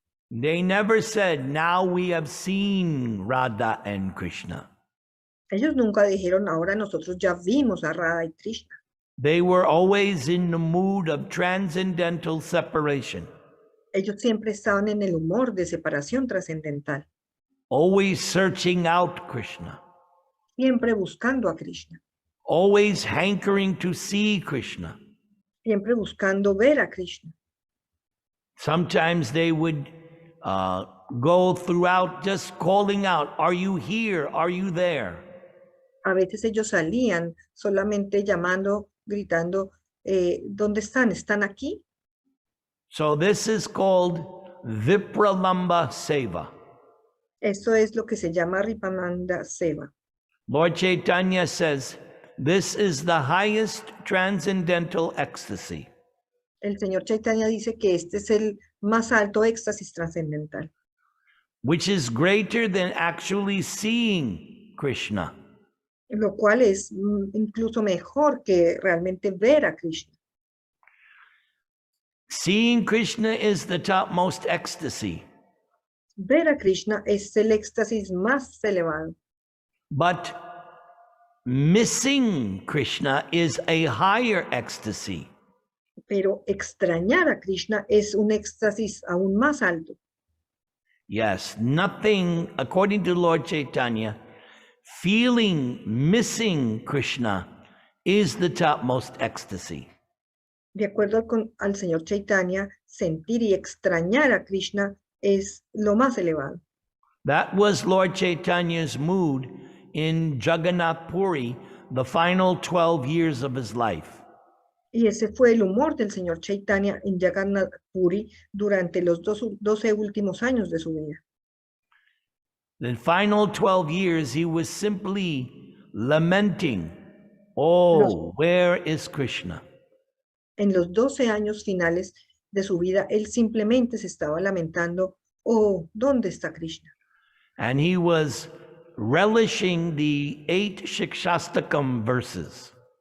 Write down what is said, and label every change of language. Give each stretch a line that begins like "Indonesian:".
English: They never said, now we have seen Radha and Krishna.
Spanish: Ellos nunca dijeron, ahora nosotros ya vimos a Radha y Krishna.
English: They were always in the mood of transcendental separation.
Spanish: Ellos siempre estaban en el humor de separación trascendental.
English: Always searching out Krishna.
Spanish: Siempre buscando a Krishna.
English: Always hankering to see Krishna.
Spanish: Siempre buscando ver a Krishna.
English: Sometimes they would go throughout just calling out, "Are you here? Are you there?"
Spanish: A veces ellos salían solamente llamando, gritando, ¿dónde están? ¿Están aquí?
English: So this is called Vipralamba Seva.
Spanish: Eso es lo que se llama Ripamanda Seva.
English: Lord Chaitanya says, this is the highest transcendental ecstasy.
Spanish: El Señor Chaitanya dice que este es el más alto éxtasis trascendental,
English: which is greater than actually seeing Krishna.
Spanish: lo cual es incluso mejor que realmente ver a Krishna.
English: Seeing Krishna is the topmost ecstasy.
Spanish: Ver a Krishna es el éxtasis más elevado,
English: But missing Krishna is a higher ecstasy.
Spanish: pero extrañar a Krishna es un éxtasis aún más alto.
English: Yes, nothing, according to Lord Chaitanya, feeling missing Krishna is the topmost ecstasy.
Spanish: De acuerdo al Señor Chaitanya, sentir y extrañar a Krishna es lo más elevado.
English: That was Lord Chaitanya's mood in Jagannath Puri, the final 12 years of his life.
Spanish: Y ese fue el humor del Señor Chaitanya en Jagannath Puri durante los 12 últimos años de su vida.
English: The final 12 years, he was simply lamenting, "Oh, where is Krishna?"
Spanish: En los 12 años finales de su vida, él simplemente se estaba lamentando, oh, ¿dónde está Krishna?
English: And he was relishing the 8 Shikshastakam verses.